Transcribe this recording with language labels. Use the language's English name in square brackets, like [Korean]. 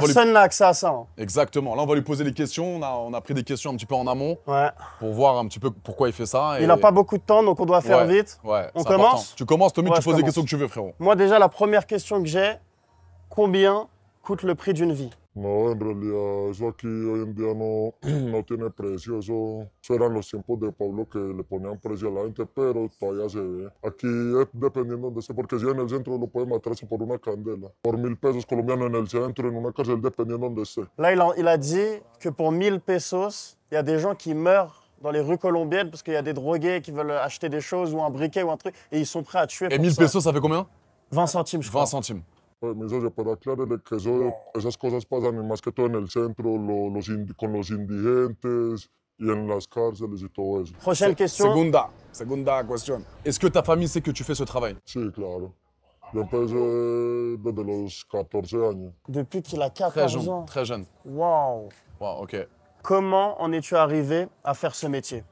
[French] Personne n'a accès à ça. Hein. Exactement. Là, on va lui poser des questions. On a pris des questions un petit peu en amont pour voir un petit peu pourquoi il fait ça. Il n'a pas beaucoup de temps, donc on doit faire vite. Ouais, on commence important. Tu commences, Tommy, ouais, tu poses les questions que tu veux, frérot. Moi, déjà, la première question que j'ai, combien coûte le prix d'une vie? [Spanish] No, en realidad eso aquí hoy en día no tiene precio, eso eran los tiempos de Pablo que le ponían precio a la gente, pero todavía se ve. Aquí es dependiendo de esté, porque si en el centro lo puede matarse por una candela, por 1000 pesos colombianos en el centro, en una cárcel, dependiendo donde esté. [French] Là, il a dit que pour 1000 pesos, il y a des gens qui meurent dans les rues colombiennes parce qu'il y a des drogués qui veulent acheter des choses ou un briquet ou un truc et ils sont prêts à tuer. Et 1000 pesos, ça fait combien? 20 centimes, je crois. 20 centimes. [Spanish] Mi socio, pero aclárele que esas cosas pasan y más que todo en el centro, con los indigentes y en las cárceles y todo eso. [French] Prochaine question. [Spanish] Segunda [French] question. Est-ce que ta famille sait que tu fais ce travail? [Spanish] Sí, claro. Yo empecé desde los 14 años. [French] Depuis qu'il a 14 ans. Très jeune. Waouh. Wow, ok. Comment en es-tu arrivé à faire ce métier?